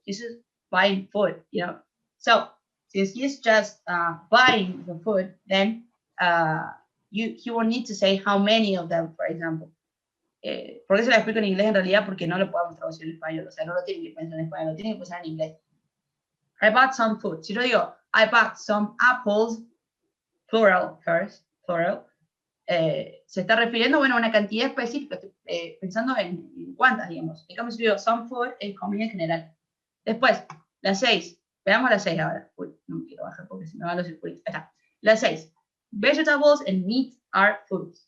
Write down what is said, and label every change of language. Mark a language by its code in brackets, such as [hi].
[en] He's just buying food, you know. So, since he's just buying the food, then he will need to say how many of them, for example. [es] ¿Por qué se lo explico en inglés en realidad? Porque no lo podemos traducir en español. O sea, no lo tienen que pensar en español, lo tienen que pensar en inglés. [en] I bought some food. [es] Si yo digo, [en] I bought some apples, [es] plural first, plural, se está refiriendo, bueno, a una cantidad específica, pensando en cuántas, digamos. En cambio, si digo [en] some food, [es] es comida en general. Después, la 6. Veamos la 6 ahora. Uy, no me quiero bajar porque se me van los circuitos. Ahí está. La 6. [en] Vegetables and meat are foods.